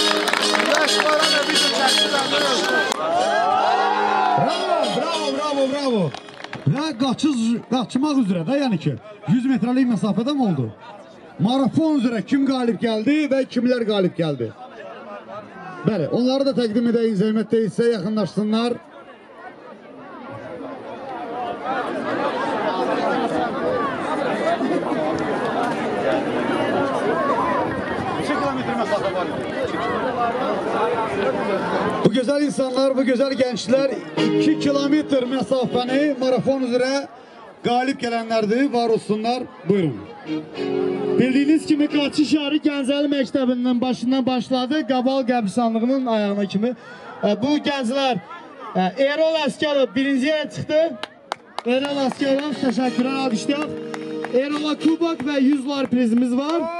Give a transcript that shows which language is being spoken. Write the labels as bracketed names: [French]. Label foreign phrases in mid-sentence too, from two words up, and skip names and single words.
[Azerbaijani] Bravo. Və qaçmaq üzrə də, yəni ki 100 metrelik məsafədə mi oldu? Marafon üzrə kim qalib gəldi və kimlər qalib gəldi? Bəli, onları da təqdim edəyin, zəhmət deyilsə yaxınlaşsınlar. [Turkish] Bu güzel insanlar, bu güzel gençler 2 kilometre mesafeni marafon üzere galip gelenlerdi, var olsunlar. [Azerbaijani] Buyurun. Bildiğiniz kimi qaçış yarı Gəncəli məktəbinin başından başladı, Qabal qəbristanlığının ayağına kimi. Bu gənclər Erol Əsgərov birinci yerə çıxdı. Erol Əsgərov, təşəkkürlər, alqışlayaq. Erola kubok və 100 var prizimiz var.